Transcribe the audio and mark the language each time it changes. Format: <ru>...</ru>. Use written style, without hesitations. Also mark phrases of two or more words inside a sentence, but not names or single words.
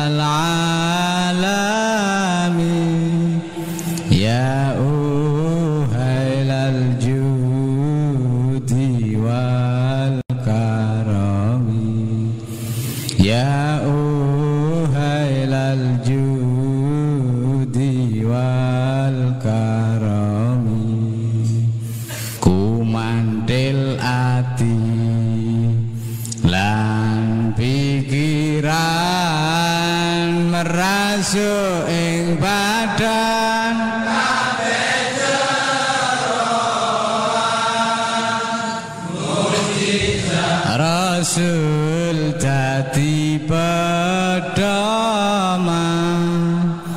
<ar>العالم يا أهيل الجود والكرم يا أهيل الجود والكرم</ar> <jv>kumantil ati lan pikiran merasuk ing badan Rasul dadi pedoman</jv>